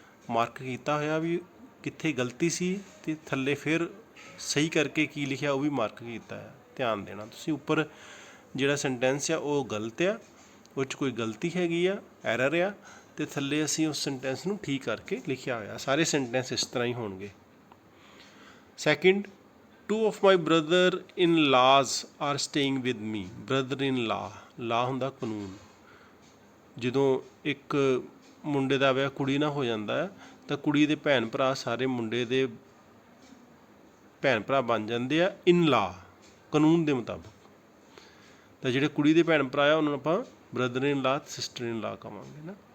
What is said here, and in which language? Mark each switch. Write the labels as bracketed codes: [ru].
[pa] Mark ਕੀਤਾ ਹੋਇਆ ਵੀ ਕਿੱਥੇ ਗਲਤੀ ਸੀ ਅਤੇ ਥੱਲੇ ਫਿਰ ਸਹੀ ਕਰਕੇ ਕੀ ਲਿਖਿਆ ਉਹ ਵੀ ਮਾਰਕ ਕੀਤਾ ਆ। ਧਿਆਨ ਦੇਣਾ ਤੁਸੀਂ, ਉੱਪਰ ਜਿਹੜਾ ਸੈਂਟੈਂਸ ਆ ਉਹ ਗਲਤ ਆ, ਉਹ 'ਚ ਕੋਈ ਗਲਤੀ ਹੈਗੀ ਆ, ਐਰਰ ਆ, ਅਤੇ ਥੱਲੇ ਅਸੀਂ ਉਸ ਸੈਂਟੈਂਸ ਨੂੰ ਠੀਕ ਕਰਕੇ ਲਿਖਿਆ ਹੋਇਆ। ਸਾਰੇ ਸੈਂਟੈਂਸ ਇਸ ਤਰ੍ਹਾਂ ਹੀ ਹੋਣਗੇ। [en] Second, 2 of my brother in laws are staying with me। [pa] Brother in ਲਾ ਹੁੰਦਾ ਕਾਨੂੰਨ। ਜਦੋਂ ਇੱਕ ਮੁੰਡੇ ਦਾ ਵਿਆਹ ਕੁੜੀ ਨਾਲ ਹੋ ਜਾਂਦਾ ਹੈ ਤਾਂ ਕੁੜੀ ਦੇ ਭੈਣ ਭਰਾ ਸਾਰੇ ਮੁੰਡੇ ਦੇ ਭੈਣ ਭਰਾ ਬਣ ਜਾਂਦੇ ਆ ਇਨ ਲਾ, ਕਾਨੂੰਨ ਦੇ ਮੁਤਾਬਕ। ਤਾਂ ਜਿਹੜੇ ਕੁੜੀ ਦੇ ਭੈਣ ਭਰਾ ਆ ਉਹਨਾਂ ਨੂੰ ਆਪਾਂ ਬ੍ਰਦਰ ਇਨ ਲਾ, ਸਿਸਟਰ ਇਨ ਲਾ ਕਹਾਂਗੇ ਨਾ।